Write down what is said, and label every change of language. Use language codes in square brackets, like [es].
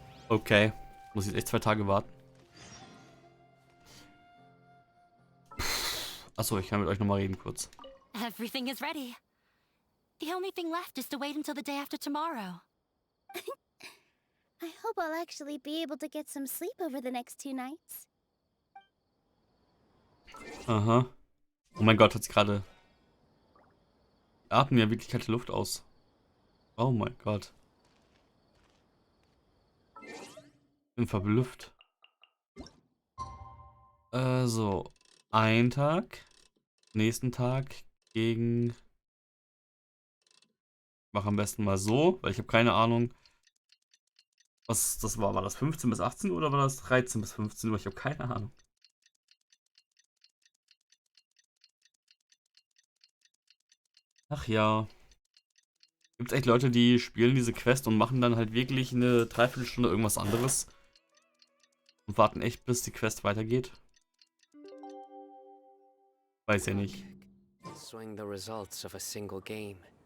[de] Okay, muss ich jetzt echt 2 Tage warten. Achso, ich kann mit euch nochmal reden kurz. [en] Everything is ready. The only thing left is to wait until the day after tomorrow. I hope I'll actually be able to get some sleep over the next 2 nights. Aha. [de] Oh mein Gott, hat sie gerade... Atmen ja wirklich kalte Luft aus. Oh mein Gott. Bin verblüfft. So. Ein Tag. Nächsten Tag gegen... Mach am besten mal so, weil ich habe keine Ahnung, was das war. War das 15 bis 18 Uhr oder war das 13 bis 15 Uhr? Ich habe keine Ahnung. Ach ja. Gibt es echt Leute, die spielen diese Quest und machen dann halt wirklich eine Dreiviertelstunde irgendwas anderes und warten echt, bis die Quest weitergeht? Weiß ja nicht. [en] Swing the results of a single game.